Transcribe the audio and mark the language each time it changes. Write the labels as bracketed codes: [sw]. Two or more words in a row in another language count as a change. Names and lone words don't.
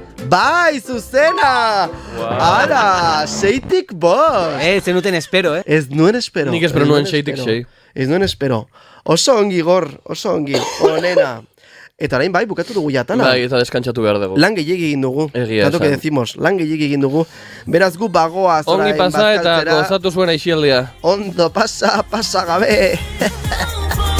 [eu] Bai, zuzena! Ara, 6tik bost! Zenuten espero, Ez nuen espero. Nik espero nuen 6tik 6. Ez nuen espero. Oso ongi, Gor, oso ongi. Onena. Eta orain bai, bukatu dugu jatana. Bai, eta deskantzatu behar dugu. Lan gehiegi egin dugu. Egia [es] Tanto que decimos, [eu] lan gehiegi egin dugu. Beraz gu bagoaz orain ongi pasa eta bazkaltzera. gozatu zuen aixialdia. Ondo pasa gabe.